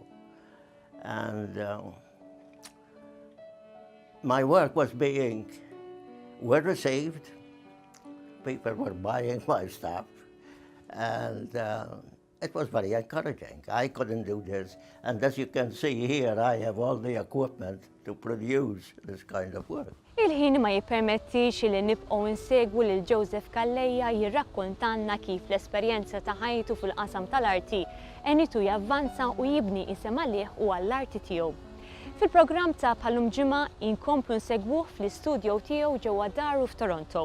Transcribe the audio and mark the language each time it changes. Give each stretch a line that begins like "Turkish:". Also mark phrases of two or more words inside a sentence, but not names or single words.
English: And my work was being well received. People were buying my stuff. And it was very encouraging. I couldn't do this. And as you can see here, I have all the equipment to produce this kind of work.
Maltese: Il-ħin ma jippermettix li nibqgħu insegwu lil Joseph Calleja jirrakkontanna kif l-esperjenza ta' ħajtu fil-qasam tal-arti enitu javvanza u jibni isem għalih u għall-arti tiegħu. Fil-programm ta' bħallum ġimgħa inkomplu nsegwuh fl-istudju tiegħu ġewwa daru f'Toronto.